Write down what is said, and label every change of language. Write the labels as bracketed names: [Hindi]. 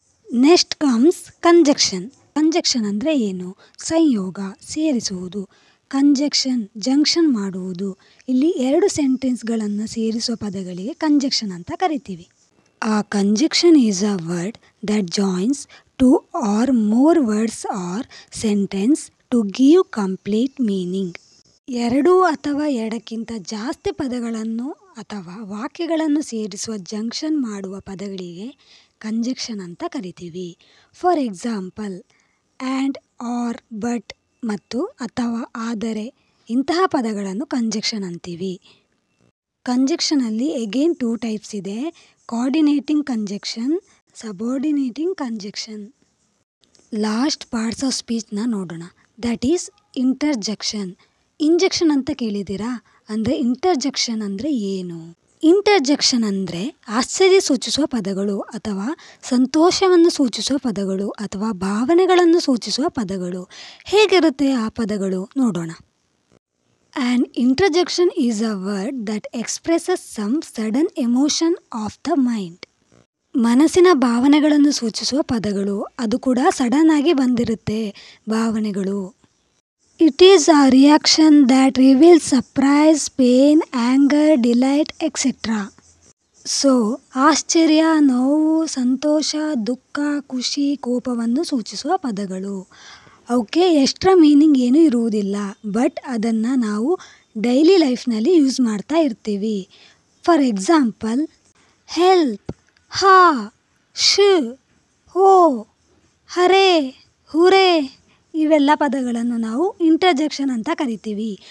[Kannada] Next comes conjunction. Conjunction ಅಂದರೆ ಏನು, ಸಂಯೋಗ, ಸೇರಿಸುವುದು. ಕಂಜಕ್ಷನ್, ಜಂಕ್ಷನ್ ಮಾಡುವುದು. ಇಲ್ಲಿ ಎರಡು ಸೆಂಟೆನ್ಸ್ಗಳನ್ನು ಸೇರಿಸುವ ಪದಗಳಿಗೆ ಕಂಜಕ್ಷನ್ ಅಂತ ಕರಿತೀವಿ. [English] A conjunction is a word that joins 2 or more words or sentence to give complete meaning. [Kannada] 2 ಅಥವಾ 2ಕ್ಕಿಂತ ಜಾಸ್ತಿ ಪದಗಳನ್ನು ಅಥವಾ ವಾಕ್ಯಗಳನ್ನು ಸೇರಿಸುವ ಜಂಕ್ಷನ್ ಮಾಡುವ ಪದಗಳಿಗೆ ಕಂಜಂಕ್ಷನ್ ಅಂತ ಕರಿತೀವಿ. For example, and, R, but ಮತ್ತು ಅಥವಾ ಆದರೆ ಇಂತಹ ಪದಗಳನ್ನು ಕಂಜಂಕ್ಷನ್ ಅಂತೀವಿ. ಕಂಜಂಕ್ಷನಲ್ಲಿ ಅಗೇನ್ 2 ಟೈಪ್ಸ್ ಇದೆ. Coordinating conjunction, ಸಬಾರ್ಡಿನೇಟಿಂಗ್ conjunction. Last parts of ಸ್ಪೀಚ್ನ ನೋಡೋಣ. [English] That is interjection. [Kannada] ಇಂಜೆಕ್ಷನ್ ಅಂತ ಕೇಳಿದ್ದೀರಾ? ಅಂದರೆ ಇಂಟರ್ಜೆಕ್ಷನ್ ಅಂದರೆ ಏನು? ಇಂಟರ್ಜೆಕ್ಷನ್ ಅಂದರೆ ಆಶ್ಚರ್ಯ ಸೂಚಿಸುವ ಪದಗಳು ಅಥವಾ ಸಂತೋಷವನ್ನು ಸೂಚಿಸುವ ಪದಗಳು ಅಥವಾ ಭಾವನೆಗಳನ್ನು ಸೂಚಿಸುವ ಪದಗಳು. ಹೇಗಿರುತ್ತೆ ಆ ಪದಗಳು ನೋಡೋಣ. [English] An interjection is a word that expresses some sudden emotion of the mind. [Kannada] ಮನಸ್ಸಿನ ಭಾವನೆಗಳನ್ನು ಸೂಚಿಸುವ ಪದಗಳು. ಅದು ಕೂಡ ಸಡನ್ ಆಗಿ ಬಂದಿರುತ್ತೆ ಭಾವನೆಗಳು. [English] It is a reaction that reveals surprise, pain, anger, delight, etc. [Kannada] So ಆಶ್ಚರ್ಯ, ನೋವು, ಸಂತೋಷ, ದುಃಖ, ಖುಷಿ, ಕೋಪವನ್ನು ಸೂಚಿಸುವ ಪದಗಳು. ಅವಕ್ಕೆ ಎಕ್ಸ್ಟ್ರಾ ಮೀನಿಂಗ್ ಏನೂ ಇರುವುದಿಲ್ಲ, ಬಟ್ ಅದನ್ನು ನಾವು ಡೈಲಿ ಲೈಫ್ನಲ್ಲಿ ಯೂಸ್ ಮಾಡ್ತಾ ಇರ್ತೀವಿ. ಫಾರ್ ಎಕ್ಸಾಂಪಲ್, ಹೆಲ್ಪ್, ಹಾ, ಶು, ಹೋ, ಹರೇ, ಹುರೇ ಇವೆಲ್ಲ ಪದಗಳನ್ನು ನಾವು ಇಂಟರ್ಜೆಕ್ಷನ್ ಅಂತ ಕರಿತೀವಿ.